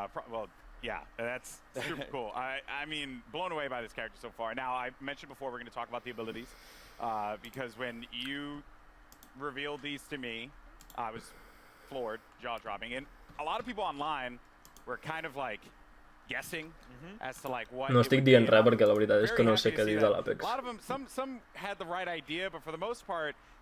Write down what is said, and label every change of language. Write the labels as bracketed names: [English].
[English] Well, yeah, that's super cool. I mean, blown away by this character so far. Now, I mentioned before we're going to talk about the abilities, because when you revealed these to me, I was floored, jaw-dropping. And a lot of people online were kind of like guessing as to like what. [Catalan] No estic dient res perquè la veritat és que no sé què dir de l'Apex. [English] A lot of them, some had the right idea, but for the most part,